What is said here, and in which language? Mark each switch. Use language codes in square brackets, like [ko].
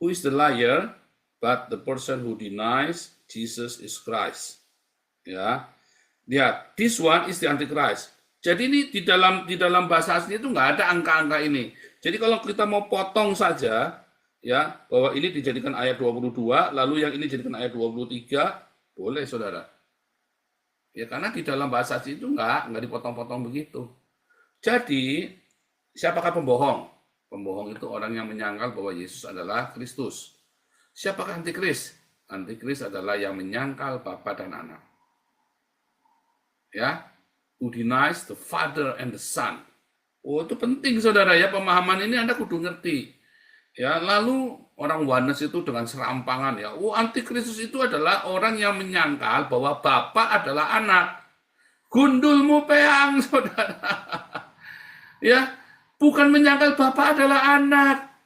[en] Who is the liar but the person who denies Jesus is Christ? [id] Ya, lihat, [en] this one is the Antichrist. [id] Jadi ini di dalam bahasa asli itu nggak ada angka-angka ini. Jadi kalau kita mau potong saja, ya bahwa ini dijadikan ayat 22, lalu yang ini dijadikan ayat 23, boleh saudara. Ya karena di dalam bahasa asli itu nggak dipotong-potong begitu. Jadi siapakah pembohong? Pembohong itu orang yang menyangkal bahwa Yesus adalah Kristus. Siapakah antikris? Antikris adalah yang menyangkal Bapa dan Anak. Ya, [en] who denies the Father and the Son. [id] Oh, itu penting saudara ya, pemahaman ini Anda kudu ngerti. Ya, lalu orang Oneness itu dengan serampangan ya. Oh, antikristus itu adalah orang yang menyangkal bahwa Bapa adalah anak. [jv] Gundulmu peang, [id] saudara. Ya, bukan menyangkal Bapa adalah anak.